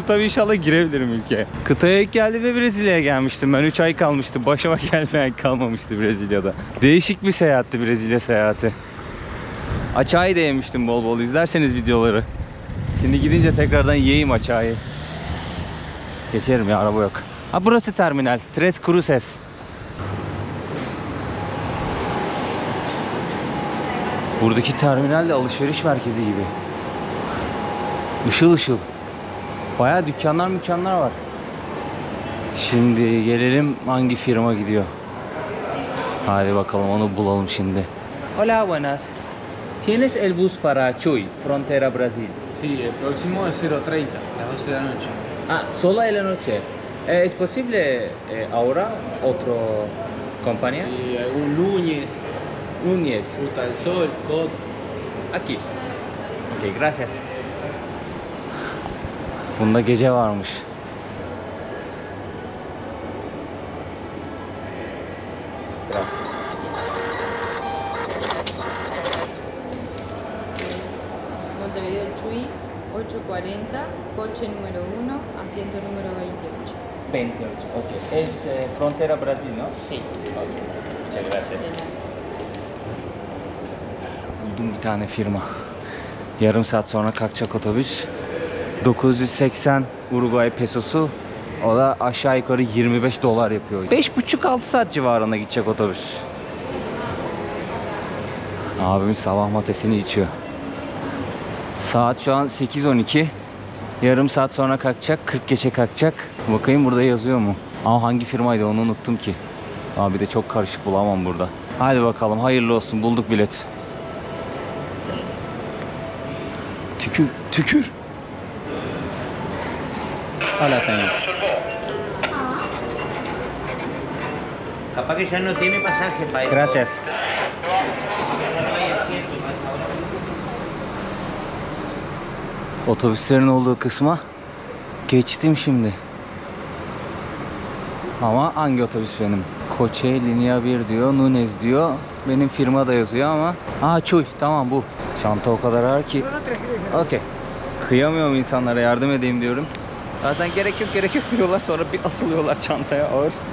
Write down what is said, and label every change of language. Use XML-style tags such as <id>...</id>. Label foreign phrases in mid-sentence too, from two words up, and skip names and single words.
<tr>Tabii inşallah girebilirim ülkeye. Kıtaya ilk geldiğimde Brezilya'ya gelmiştim. Ben 3 ay kalmıştım. Başıma gelmeyen kalmamıştı Brezilya'da. Değişik bir seyahatti Brezilya seyahati. Açayı da yemiştim bol bol. İzlerseniz videoları. Şimdi gidince tekrardan yiyeyim açayı. Geçerim ya, araba yok. Ha, burası terminal. Tres Cruces. Buradaki terminal de alışveriş merkezi gibi. Işıl ışıl. Bayağı dükkanlar var. Şimdi gelelim hangi firma gidiyor. Hadi bakalım, onu bulalım şimdi.</tr> <es>Hola, buenas. ¿Tienes el bus para Chuy, frontera Brasil? Sí, el próximo es 0:30, las 12 de la noche. Ah, solo en la noche. ¿Es posible ahora otra compañía? Y algún Núñez, Núñez. Ruta del Sol, COT. Aquí. Ok, gracias.</es> <tr>Bunda gece varmış.</tr> <es>Gracias. Montevideo Chuy, 8:40, coche número 1, asiento número 28. 28, ok. Es frontera Brasil, ¿no? Sí. Ok, muchas gracias. De nada.</es> <tr>Buldum bir tane firma. Yarım saat sonra kalkacak otobüs. 980 Uruguay pesosu. O da aşağı yukarı 25 dolar yapıyor. 5,5-6 saat civarında gidecek otobüs. Abimiz sabah matesini içiyor. Saat şu an 8:12. Yarım saat sonra kalkacak. 40 geçe kalkacak. Bakayım burada yazıyor mu? Ama hangi firmaydı onu unuttum ki. Abi de çok karışık, bulamam burada. Hadi bakalım, hayırlı olsun, bulduk bilet. Tükür, tükür.</tr> <es>Hola, señor. Capaz que ya no tiene pasaje para eso. Gracias. No hay asiento más ahora.</es> <tr>Otobüslerin olduğu kısma geçtim şimdi. Ama hangi otobüs benim?</tr> <es>Coche Linea</es> <tr>1 diyor, Núñez diyor. Benim firma da yazıyor ama. Aa, Chuy, tamam bu. Çanta o kadar ağır ki. Okey. Kıyamıyorum insanlara, yardım edeyim diyorum. Zaten gerek yok diyorlar, sonra bir asılıyorlar çantaya ağır.</tr>